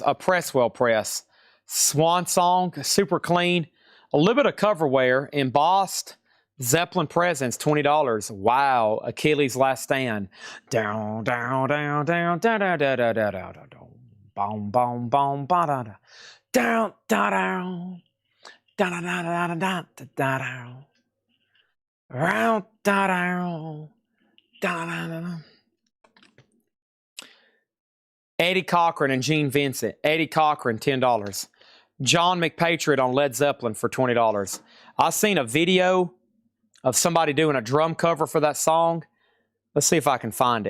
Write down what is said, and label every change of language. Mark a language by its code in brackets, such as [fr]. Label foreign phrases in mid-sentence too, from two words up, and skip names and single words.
[en] A Presswell press. Swan Song, super clean. A little bit of cover wear, embossed. Zeppelin Presents, $20. Wow. Achilles' Last Stand. Down, down, down, down, down, down, down, down, down, down, down. Boom, boom, boom, ba da da. Down, da down. Da da da da da da da down. Round, da down. Da da da da. Eddie Cochran and Gene Vincent. Eddie Cochran, $10. John McPatriot on Led Zeppelin for $20. I seen a video of somebody doing a drum cover for that song. Let's see if I can find it.